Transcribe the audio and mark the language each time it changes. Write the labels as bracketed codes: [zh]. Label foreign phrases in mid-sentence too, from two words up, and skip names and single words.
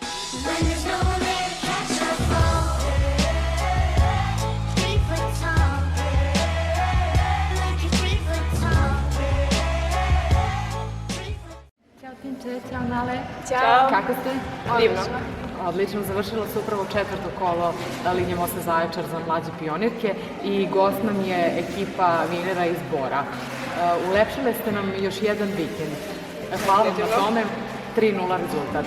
[en] When there's no one there to catch a fall. 3 foot tall. Like a 3 foot tall. [sr] Ćao Tinče, ćao Nale. Ćao. Kako ste? Divno. Odlično, završilo se upravo 4. kolo linije Mosta Zaječar za mlađe pionirke i gost nam je ekipa Vinera iz Bora. Ulepšile ste nam još jedan vikend. Hvala vam na tome, 3:0 rezultat.